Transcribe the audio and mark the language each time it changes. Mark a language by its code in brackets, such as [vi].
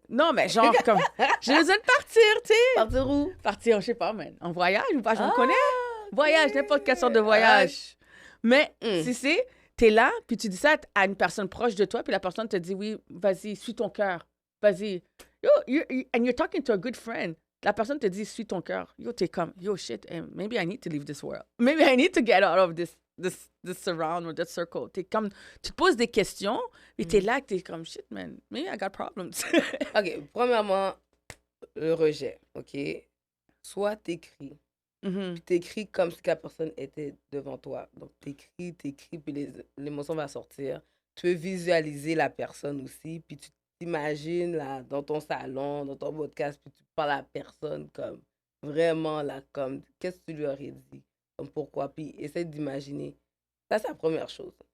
[fr] Non, mais genre, comme, j'ai besoin de partir, tu sais. Partir où? Partir, je sais pas, man, en voyage ou pas, je me Ah, connais. ok. Voyage, n'importe quelle sorte de voyage. Mais, Mm. si c'est, t'es là, puis tu dis ça à une personne proche de toi, puis la personne te dit, oui, vas-y, suis ton cœur, vas-y. [en] Yo, and you're talking to a good friend. [fr] La personne te dit, suis ton cœur. [en] Yo, [fr] t'es comme, [en] yo, shit, maybe I need to leave this world. Maybe I need to get out of this surround or this circle. T'es comme, tu te poses des questions, et t'es là, t'es comme, shit, man, maybe I got problems. [fr] OK, premièrement, le rejet, OK? Soit t'écris, Mhm. puis t'écris comme si la personne était devant toi. Donc, t'écris, puis l'émotion va sortir. Tu peux visualiser la personne aussi, puis tu t'imagines là, dans ton salon, dans ton podcast, puis tu parles à la personne comme vraiment là, comme qu'est-ce que tu lui aurais dit, comme pourquoi, puis essaie d'imaginer. Ça, c'est la première chose.